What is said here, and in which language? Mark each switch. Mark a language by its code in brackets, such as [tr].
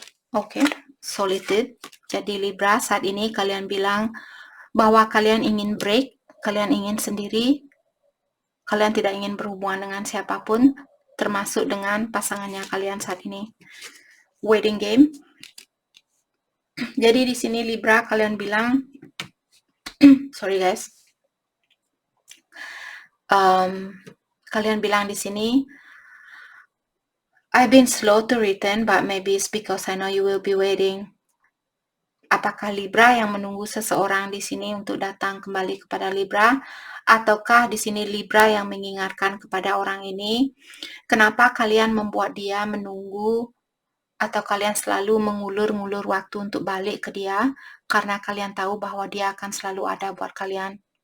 [id] Oke, solitude. Jadi Libra, saat ini kalian bilang bahwa kalian ingin break, kalian ingin sendiri, kalian tidak ingin berhubungan dengan siapapun, termasuk dengan pasangannya kalian saat ini. [en] Waiting game. [id] Jadi di sini Libra kalian bilang, [en] sorry guys, [id] kalian bilang di sini, [en] I've been slow to return, but maybe it's because I know you will be waiting. [id] Apakah Libra yang menunggu seseorang di sini untuk datang kembali kepada Libra, ataukah di sini Libra yang mengingatkan kepada orang ini, kenapa kalian membuat dia menunggu, atau kalian selalu mengulur-ngulur waktu untuk balik ke dia, karena kalian tahu bahwa dia akan selalu ada buat kalian.